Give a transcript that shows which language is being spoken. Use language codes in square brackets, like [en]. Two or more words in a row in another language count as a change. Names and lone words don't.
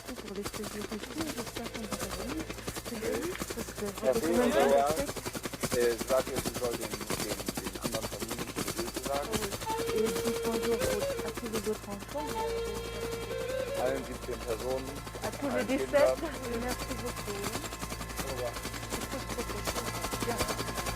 [fr] pour les sécurités, j'espère qu'on va revenir. Parce que [de] Herr [fr] vous pouvez même [de] Weber, [fr] pas [de] sag jetzt, du soll den anderen Familien viele Grüße sagen. [fr] et dites bonjour à tous les autres enfants, [de] Allen 17 Personen. [fr] à tous les [de] allen 17. Kindern. [fr] Merci beaucoup. Au revoir. C'est trop, trop, trop, trop bien.